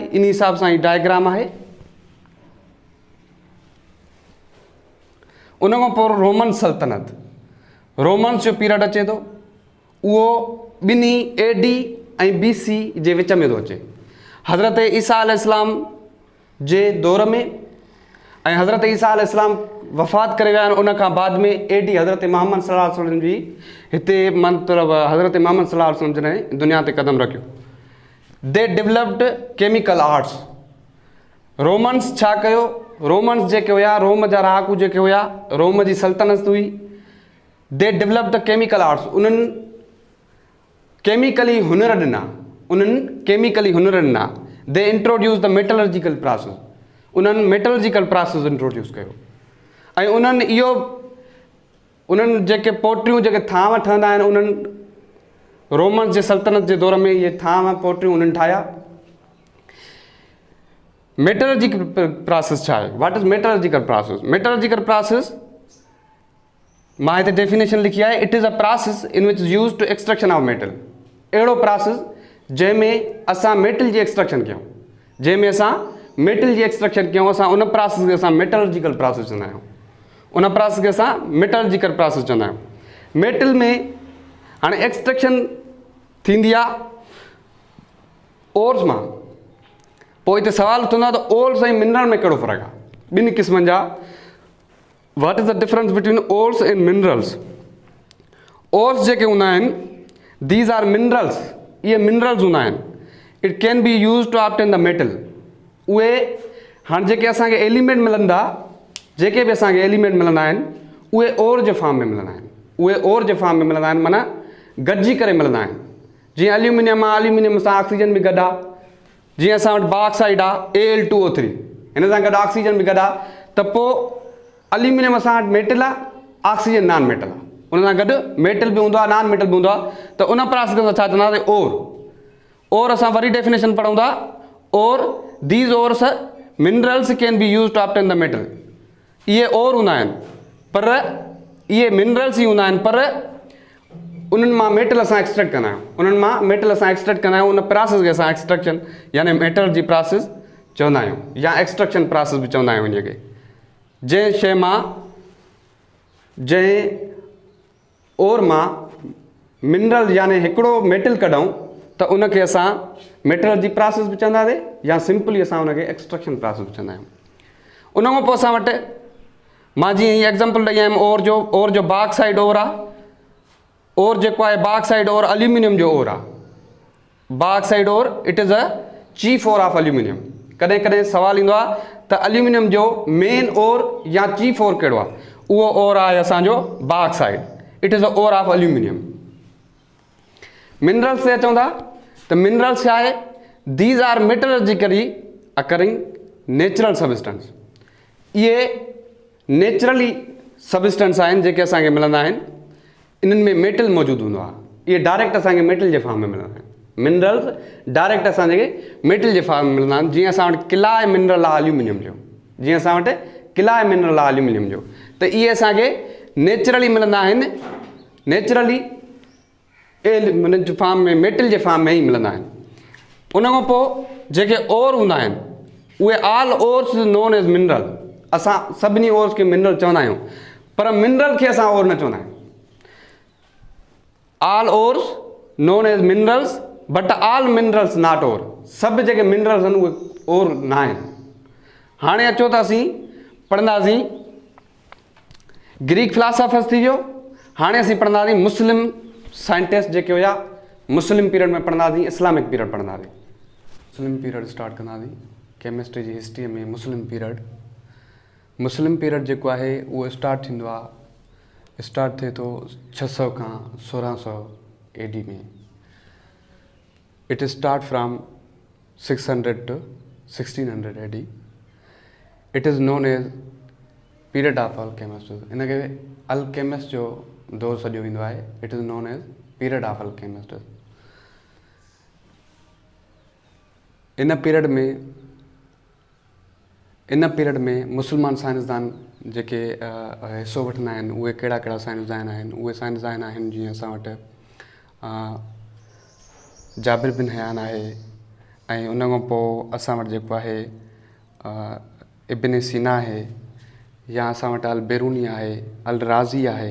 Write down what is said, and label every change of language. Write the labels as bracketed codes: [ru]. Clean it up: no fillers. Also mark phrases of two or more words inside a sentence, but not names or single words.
[sd] इन हिसाब सां हीउ डायग्राम आहे। उन खां पोइ रोमन सल्तनत, रोमन्स जो पीरियड अचे थो, उहो ॿिन्ही AD ऐं BC जे विच में थो अचे। हज़रत ईसा अलैहिस्सलाम जे दौर में ऐं हज़रत ईसा अलैहिस्सलाम वफ़ात करे विया आहिनि। उन खां बाद में AD हज़रत मोहम्मद सल्लल्लाहु अलैहि वसल्लम जी हिते मतिलबु हज़रत मोहम्मद सल्लल्लाहु अलैहि वसल्लम जॾहिं दुनिया ते क़दम रखियो, [en] they developed chemical arts. [sd] रोमन्स छा कयो? रोमन्स जेके हुया, रोम जा रहाकू जेके हुया, रोम जी सल्तनत हुई, [en] they develop the chemical arts. [sd] उन्हनि केमिकली हुनर ॾिना। [en] they introduce the metallurgical process. [sd] उन्हनि [en] metallurgical process introduce [sd] कयो। ऐं उन्हनि जेके पोटियूं जेके थांव ठहंदा आहिनि, उन्हनि रोमन्स जे सल्तनत जे दौर में इहे थांव पोटियूं उन्हनि ठाहिया। [en] metallurgical process [sd] छा आहे? [en] what is metallurgical process? metallurgical process [sd] मां हिते डेफिनेशन लिखी आहे। [en] it is a process in which use to extraction of metal. [sd] अहिड़ो प्रोसेस जंहिंमें असां मेटल जी एक्सट्रैक्शन कयूं, असां उन प्रोसेस खे असां [en] metallurgical process [sd] चवंदा आहियूं। मेटल में हाणे एक्सट्रैक्शन थींदी आहे ओर्स मां। पोइ हिते सवाल उथंदो आहे त ओर्स ऐं मिनरल में कहिड़ो फ़र्क़ु आहे? ॿिनि क़िस्मनि जा। [en] what is the difference between ores and minerals? [sd] ओर्स जेके हूंदा आहिनि, [en] these are minerals. [sd] इहे मिनरल्स हूंदा आहिनि। [en] it can be use to obtain the metal. [sd] उहे हाणे जेके असांखे एलिमेंट मिलंदा, जेके बि असांखे एलिमेंट मिलंदा आहिनि, उहे ओर जे फॉर्म में मिलंदा आहिनि। माना गॾिजी करे मिलंदा आहिनि। जीअं एल्यूमिनियम आहे, एल्यूमिनियम सां ऑक्सीजन बि गॾु आहे। जीअं असां वटि बॉक्साइड आहे Al2O3, हिन सां गॾु ऑक्सीजन बि गॾु आहे, त पोइ एल्यूमिनियम असां वटि मेटल आहे, ऑक्सीजन [en] non metal [sd] आहे। उन सां गॾु मेटल बि हूंदो आहे, [en] non metal [sd] बि हूंदो आहे। त उन प्रोसेस खे छा चवंदासीं? ओर। [en] और [sd] असां वरी डेफिनेशन पढ़ूं था, [en] ore these ores minerals can be use to obtain the metal. [sd] ये और हूंदा आहिनि, पर ये मिनरल्स ही हूंदा आहिनि, पर उन्हनि मां मेटल असां एक्सट्रैक्ट कंदा आहियूं, उन्हनि मां मेटल असां एक्सट्रैक्ट कंदा आहियूं। उन प्रोसेस खे असां एक्सट्रैक्शन यानी मेटल जी प्रोसेस चवंदा आहियूं, या [en] extraction process [sd] बि चवंदा आहियूं इनखे। जंहिं शइ मां, जंहिं और मां मिनरल यानी हिकिड़ो मेटल कढूं त उनखे असां मेटल जी प्रोसेस बि चवंदासीं, या सिंपली असां उनखे [en] extraction process [sd] बि चवंदा आहियूं। उन खां पोइ असां वटि मां जीअं हीअ एग्ज़ाम्पल ॾेई आयुमि और जो [en] bauxite ore [sd] आहे, और जेको आहे [en] bauxite ore [sd] एल्यूमिनियम जो और आहे। [en] bauxite ore it is a chief ore of aluminium. [sd] कॾहिं कॾहिं सवाल ईंदो आहे त एल्यूमिनियम जो [en] main ore [sd] या [en] chief ore [sd] कहिड़ो आहे, उहो और आहे असांजो बाक्साइड, [en] it is a ore of aluminium. [sd] मिनरल्स ते अचूं था त मिनरल्स छा आहे, [en] these are metallurgically occurring natural substance. [sd] इहे [en] naturally substance [sd] आहिनि जेके असांखे मिलंदा आहिनि, इन्हनि में मेटल मौजूदु हूंदो आहे। इहे डायरेक्ट असांखे मेटल जे फॉर्म में मिलंदा आहिनि। मिनरल्स डायरेक्ट असांखे मेटल जे फॉर्म में मिलंदा आहिनि। जीअं असां वटि किला आहे मिनरल आहे एल्यूमिनियम जो, जीअं असां वटि किला आहे मिनरल आहे एल्यूमिनियम जो, त इहे असांखे नेचुरली मिलंदा आहिनि, नेचुरली हुन जे फॉर्म में, मेटल जे फॉर्म में ई मिलंदा आहिनि। उन खां पोइ जेके और हूंदा आहिनि, उहे [en] all ores known as mineral. [sd] असां सभिनी ओर्स खे मिनरल चवंदा आहियूं, पर मिनरल खे असां और न चवंदा आहियूं। [en] all ores known as minerals, but all minerals not ore. [sd] सभु जेके मिनरल्स आहिनि उहे और न आहिनि। हाणे अचो त असीं पढ़ंदासीं [en] Greek philosophers [sd] थी वियो। हाणे असीं पढ़ंदासीं [en] Muslim scientist [sd] जेके हुआ, [en] Muslim period [sd] में पढ़ंदासीं, [en] Islamic period [sd] पढ़ंदासीं। [en] Muslim period start [sd] कंदासीं केमिस्ट्री जी हिस्ट्री में। [en] Muslim period [sd] जेको आहे उहो स्टार्ट थींदो आहे, स्टार्ट थिए थो 600 खां 1600 AD में। [en] it start from 600 to 1600 AD. it is known as period of alchemist. [sd] इनखे अल्केमिस्ट जो दौर सॼो ईंदो आहे। [en] it is known as period of alchemist. [sd] इन पीरियड में मुस्लमान साइंसदान जेके हिसो वठंदा आहिनि, उहे कहिड़ा कहिड़ा साइंसदान आहिनि। उहे साइंसदान आहिनि जीअं असां वटि जाबिर बिन हयान आहे, ऐं उन खां पोइ असां वटि जेको आहे इब्न सीना आहे, या असां वटि अल बेरूनी आहे, अल राज़ी आहे।